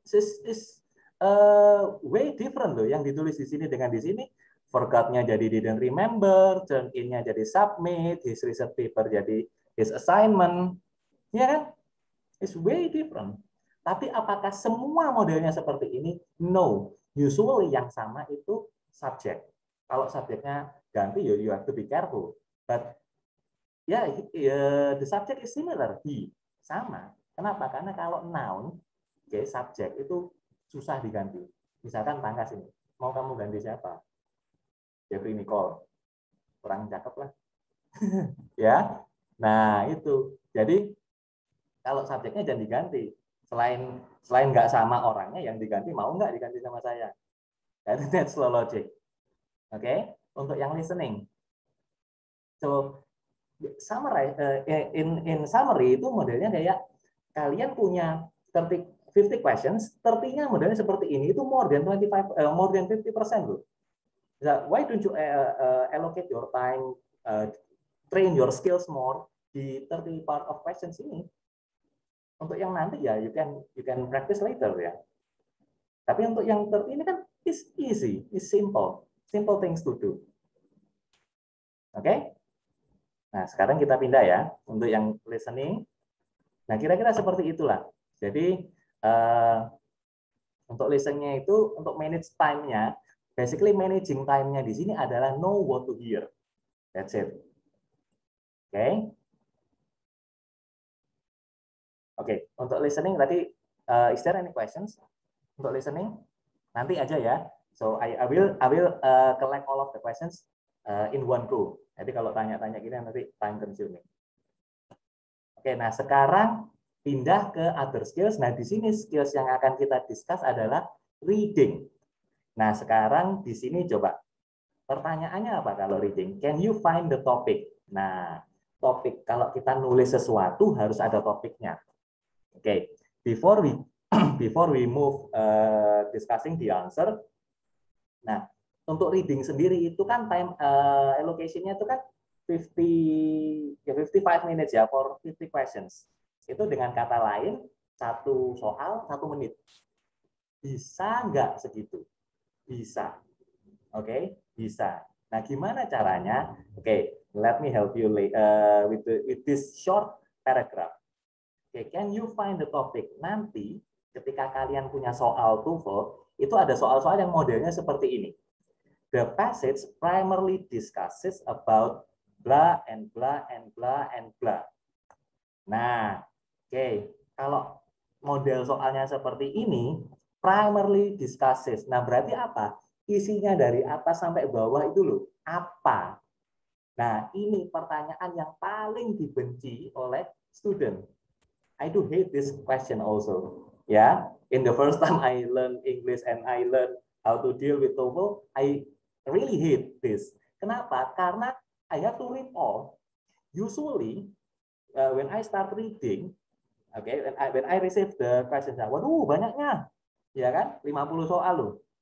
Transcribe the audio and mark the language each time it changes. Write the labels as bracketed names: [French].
[English] This is way different loh. [Indonesian] Yang ditulis di sini dengan di sini. [English] Forgot-nya jadi didn't remember. Turn in-nya jadi submit. His research paper jadi his assignment. Ya kan? It's way different. [Indonesian] Tapi apakah semua modelnya seperti ini? No. Usually yang sama itu subject. Kalau subjeknya ganti, [English] you have to be careful. But ya, the subject is similar. [Indonesian] He sama. Kenapa? Karena kalau noun, subjek itu susah diganti. Misalkan Tangkas ini, mau kamu ganti siapa? Jeffrey Nicole. Kurang cakep lah. Ya. Nah, itu. Jadi kalau subjeknya jangan diganti. Selain nggak sama orangnya, yang diganti mau nggak diganti sama saya? [English] That's slow logic. Oke? Untuk yang listening. So, summary, in summary [Indonesian] itu modelnya kayak kalian punya 50 questions, 30-nya modelnya seperti ini, itu [English] more than 50% [Indonesian] loh. [English] Why don't you allocate your time, train your skills more di 30 part of questions ini? [Indonesian] Untuk yang nanti ya [English] you can practice later [Indonesian] ya. Tapi untuk yang 30 ini kan [English] is easy, is simple things to do. Oke? [Indonesian] Nah, sekarang kita pindah ya untuk yang listening. Nah, kira-kira seperti itulah. Jadi untuk listeningnya itu, untuk manage time-nya, basically managing time-nya di sini adalah [English] know what to hear. That's it. Oke? [Indonesian] Oke, untuk listening tadi, [English] is there any questions [Indonesian] untuk listening? Nanti aja ya. [English] So I will collect all of the questions in one go. [Indonesian] Jadi kalau tanya-tanya gini nanti time consuming. Oke, nah sekarang pindah ke other skills. Nah di sini skills yang akan kita discuss adalah reading. Nah sekarang di sini coba pertanyaannya apa kalau reading? [English] Can you find the topic? [Indonesian] Nah topik kalau kita nulis sesuatu harus ada topiknya. [English] Oke, before we move discussing the answer. [Indonesian] Nah, untuk reading sendiri itu kan time allocation-nya itu kan 55 minutes ya [English] for 50 questions. [Indonesian] Itu dengan kata lain satu soal 1 menit. Bisa nggak segitu? Bisa. Oke, bisa. Nah, gimana caranya? [English] Oke, let me help you with this short paragraph. [Indonesian] Oke, [English] can you find the topic? [Indonesian] Nanti ketika kalian punya soal TOEFL, itu ada soal-soal yang modelnya seperti ini. [English] The passage primarily discusses about blah and blah and blah and blah. [Indonesian] Nah, oke, kalau model soalnya seperti ini, primarily discusses. Nah, berarti apa? Isinya dari atas sampai bawah itu loh, apa? Nah, ini pertanyaan yang paling dibenci oleh student. [English] I do hate this question also. Yeah, in the first time I learned English and I learned how to deal with TOEFL, I really hate this. Kenapa? Karena I have to read all. Usually, when I start reading, okay, when I receive the questions, [Indonesian] waduh banyaknya, ya kan? 50 soal loh.